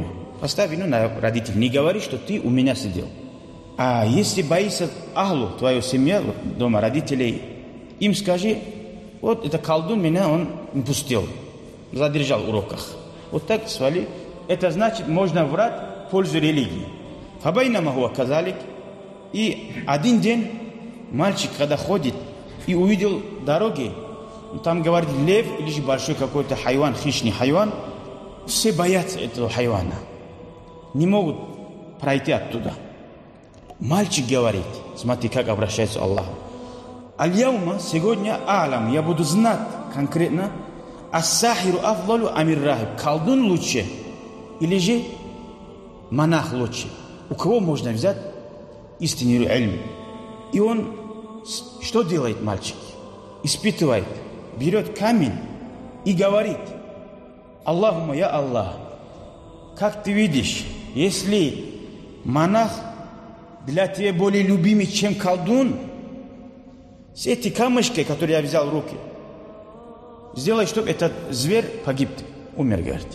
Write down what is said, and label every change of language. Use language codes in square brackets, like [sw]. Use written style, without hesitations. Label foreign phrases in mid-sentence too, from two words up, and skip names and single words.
[ru] Поставь вину на родителей. Не говори, что ты у меня сидел. А если боишься ахлу, твою семью, дома родителей, им скажи: вот это колдун меня, он не пустил, задержал в уроках. Вот так свали. Это значит, можно врать в пользу религии. [ar] فبينما هو كذلك. [ru] И один день мальчик, когда ходит и увидел дороги, там, говорит, лев или же большой какой-то хайван, хищный хайван, все боятся этого хайвана. Не могут пройти оттуда. Мальчик говорит, смотри, как обращается Аллах. [ar] Аль-яума, [ru] сегодня алам, я буду знать конкретно, [ar] الساحر أفضل أم الراهب, [ru] колдун лучше или же монах лучше. У кого можно взять истинный ильм? И он что делает, мальчик? Испытывает, берет камень и говорит: [ar] اللهم، يا الله, [ru] как ты видишь, если монах для тебя более любимый, чем колдун, все эти камешки, которые я взял в руки, сделай, чтобы этот зверь погиб, умер, говорит.